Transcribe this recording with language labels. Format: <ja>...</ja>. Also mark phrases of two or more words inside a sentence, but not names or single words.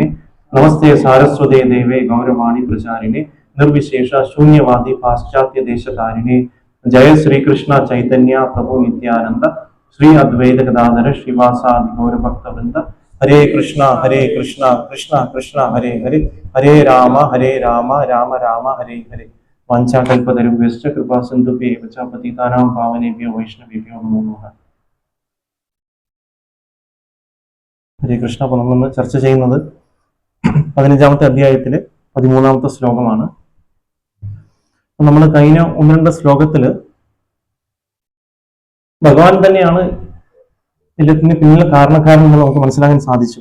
<sa>നമസ്തേ സാരസ്വതേ ദേവേ ഗൗരവാണി പ്രചാരിണേ നിർവിശേഷ ശൂന്യവാദി പാശ്ചാത്യ ദേശകാരിണേ. ജയ ശ്രീകൃഷ്ണ ചൈതന്യ പ്രഭു നിത്യാനന്ദ ശ്രീ അദ്വൈത ഗദാധര ശ്രീവാസാദി ഗൗരഭക്തവൃന്ദ. ഹരേ കൃഷ്ണ കൃഷ്ണ കൃഷ്ണ ഹരേ ഹരേ ഹരേ രാമ രാമ രാമ ഹരേ ഹരേ. വാഞ്ചാകൽപതരുഭ്യശ്ച കൃപാസിന്ധുഭ്യേവ ച പതിതാനാം പാവനേഭ്യോ വൈഷ്ണവേഭ്യോ നമോ നമഃ. ഹരേ കൃഷ്ണ.</sa> <ml>അപ്പോൾ നമ്മൾ ചർച്ച ചെയ്യുന്നത് 15-ാമത്തെ അധ്യായത്തിലെ 13-ാമത്തെ ശ്ലോകമാണ്. നമ്മൾ കഴിഞ്ഞ 1-2 ശ്ലോകത്തില് ഭഗവാൻ തന്നെയാണ് എല്ലാത്തിന് പിന്നിലെ കാരണക്കാരൻ എന്ന് നമുക്ക് മനസ്സിലാക്കാൻ സാധിച്ചു.</ml>